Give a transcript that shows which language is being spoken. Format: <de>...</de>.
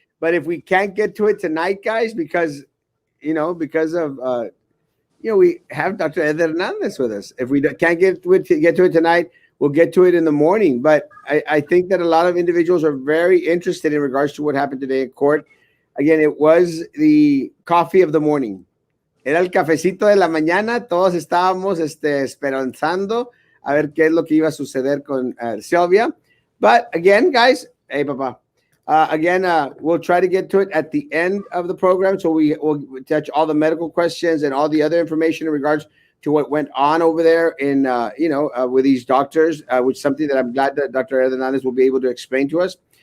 <en>But if we can't get to it tonight, guys, because of we have Dr. Ed Hernandez with us. If we can't get to it tonight, we'll get to it in the morning. But I think that a lot of individuals are very interested in regards to what happened today in court. Again, it was the coffee of the morning.</en> <es>Era el cafecito de la mañana. Todos estábamos esperanzando a ver qué es lo que iba a suceder con Sylvia.</es> <en>But again, guys, hey, Papa. We'll try to get to it at the end of the program, so we will touch all the medical questions and all the other information in regards to what went on over there in, with these doctors, which is something that I'm glad that Dr. Hernandez will be able to explain to us.</en>